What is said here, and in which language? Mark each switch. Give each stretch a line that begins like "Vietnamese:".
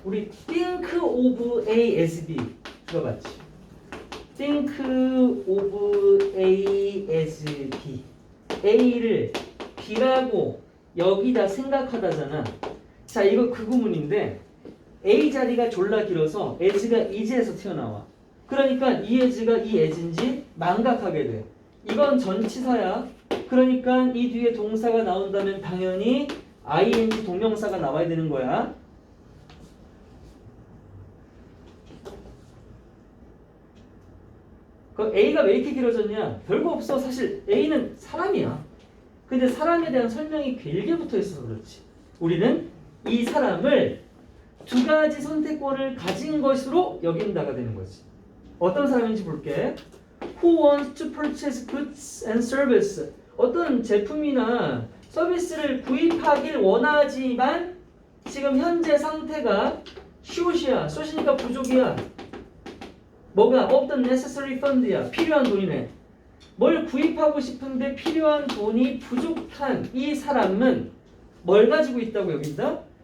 Korean: 우리
English: think of A as B
Korean: 들어봤지?
English: think of A as B.
Korean: A를 B라고 여기다 생각하다잖아. 자 이거 그 구문인데 A 자리가 졸라 길어서 as가 is에서 튀어나와. 그러니까 이 as가 이 as인지 망각하게 돼. 이건 전치사야. 그러니까 이 뒤에 동사가 나온다면 당연히 ing 동명사가 나와야 되는 거야. 그 A가 왜 이렇게 길어졌냐? 별거 없어. 사실 A는 사람이야. 근데 사람에 대한 설명이 길게 붙어 있어서 그렇지. 우리는 이 사람을 두 가지 선택권을 가진 것으로 여긴다가 되는 거지. 어떤 사람인지 볼게.
English: Who wants to purchase goods and service?
Korean: 어떤 제품이나 서비스를 구입하길 원하지만 지금 현재 상태가 short이야. short이니까 부족이야. 뭐가?
English: of the necessary fund야.
Korean: 필요한 돈이네. 뭘 구입하고 싶은데 필요한 돈이 부족한 이 사람은 뭘 가지고 있다고 여긴다?